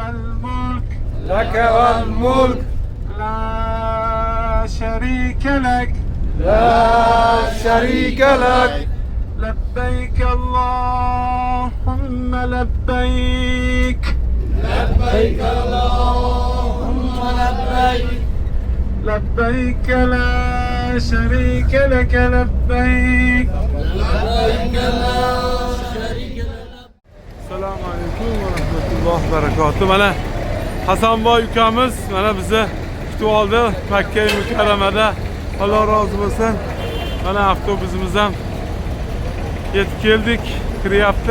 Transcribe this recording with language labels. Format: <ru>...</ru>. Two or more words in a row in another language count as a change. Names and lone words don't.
<ar>والملك لا شريك لك لبيك اللهم لبيك لبيك لا شريك لك لبيك السلام عليكم ورحمة الله وبركاته.</ar> <uz>Mana Hasanboy ukamiz mana bizni kutib oldi Makka Mukarramada. Alloh rozi bo'lsin. Mana avtobusimiz ham yetib keldik, kiryapti.</uz>